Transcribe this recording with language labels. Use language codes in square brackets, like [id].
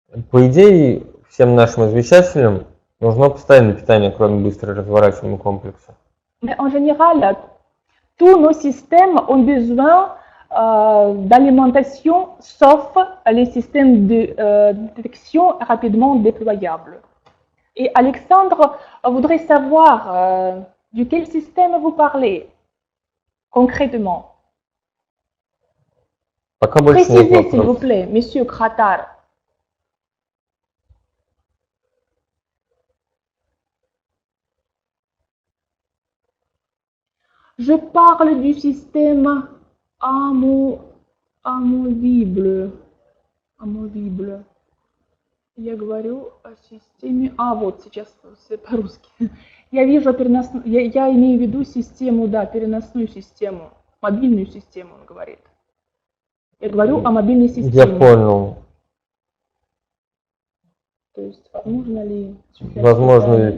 [ru] По идее, всем нашим излучателям нужно постоянное питание, кроме быстро разворачиваемого комплекса. [fr] Mais en général, tous nos systèmes ont besoin d'alimentation, sauf les systèmes de détection rapidement déployables. Et Alexandre voudrait savoir de quel système vous parlez concrètement. [ru] Пока больше нет [fr] Précisez, [ru] вопросов. [fr] s'il vous plaît, Monsieur Kratar. Je parle du système amovible. [ru] Я говорю о системе... вот сейчас по-русски. Я вижу я имею в виду систему, да, переносную систему, мобильную систему, он говорит. Я говорю о мобильной системе. Я понял. То есть возможно ли